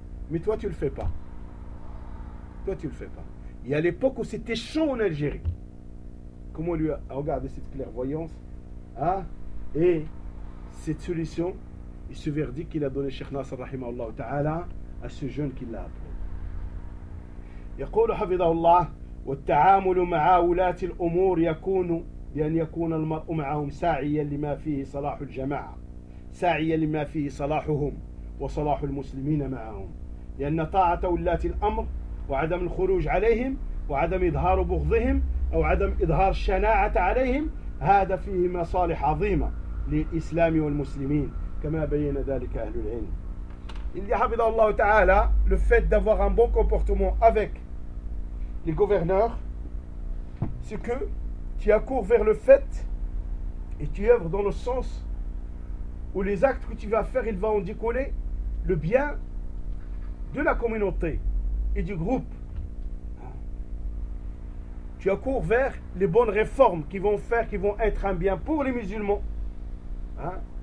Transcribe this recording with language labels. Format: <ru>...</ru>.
<fr>Mais toi, tu ne le fais pas. Toi, tu ne le fais pas. Il y a l'époque où c'était chaud en Algérie. Comment lui a regardé cette clairvoyance, hein, et cette solution et ce verdict qu'il a donné Cheikh Nasser rahimahullah ta'ala à ce jeune qui l'a appelé.</fr> <ar>يقول حفظه الله والتعامل مع ولاة الأمور يكون بأن يكون المرء معهم ساعيا لما فيه صلاح الجماعة ساعيا لما فيه صلاحهم وصلاح المسلمين معهم لأن طاعة ولاة الأمر وعدم الخروج عليهم وعدم إظهار بغضهم أو عدم إظهار الشناعة عليهم هذا فيه مصالح عظيمة للإسلام والمسلمين كما بين ذلك أهل العلم إلي حفظ الله تعالى</ar> <fr>le fait d'avoir un bon comportement avec les gouverneurs c'est que tu accours vers le fait et tu œuvres dans le sens où les actes que tu vas faire, ils vont en découler le bien de la communauté et du groupe. Tu accours vers les bonnes réformes qui vont faire, qui vont être un bien pour les musulmans. Hein?</fr>